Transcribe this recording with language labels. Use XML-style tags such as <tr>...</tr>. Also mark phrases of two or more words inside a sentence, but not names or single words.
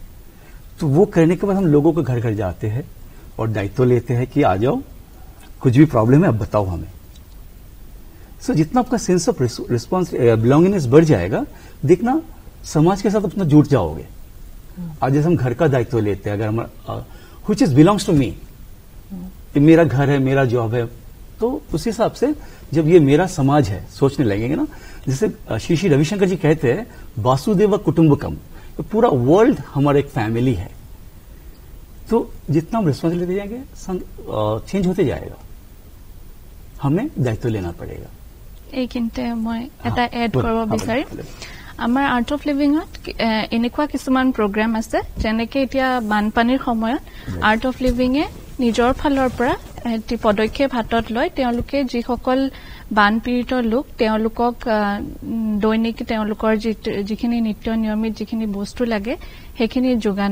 <hi>तो वो करने के बाद हम लोगों के घर घर जाते हैं और दायित्व लेते हैं कि आ जाओ, कुछ भी प्रॉब्लम है अब बताओ हमें। सो जितना आपका</hi> <en>sense of belongingness</en> <hi>बढ़ जाएगा, देखना समाज के साथ अपना जुट जाओगे। आज जैसे हम घर का दायित्व लेते हैं, अगर हम</hi> <en>which is belongs to me,</en> <hi>मेरा घर है, मेरा जॉब है, तो उस हिसाब से जब ये मेरा समाज है सोचने लगेंगे ना, जैसे श्री रविशंकर जी कहते हैं</hi> <sa>वासुदेव कुटुंबकम,</sa> <hi>तो पूरा वर्ल्ड हमारा एक फैमिली है। तो जितना हम रिस्पॉन्सिबिलिटी जाएंगे चेंज होते जाएगा, हमें दायित्व लेना पड़ेगा।</hi> <as>এইখিনিতে মই এটা এড কৰিব বিচাৰিম। আমাৰ আৰ্ট অফ লিভিঙত এনেকুৱা কিছুমান প্ৰগ্ৰাম আছে যেনেকে এতিয়া বানপানীৰ সময়ত আৰ্ট অফ লিভিঙে নিজৰ ফালৰ পৰা এটি পদক্ষেপ হাতত লয় তেওঁলোকে যিসকল বানপীড়িত লোক তেওঁলোকক দৈনিক তেওঁলোকৰ যিখিনি নিত্য নিয়মিত যিখিনি বস্তু লাগে সেইখিনি যোগান</as>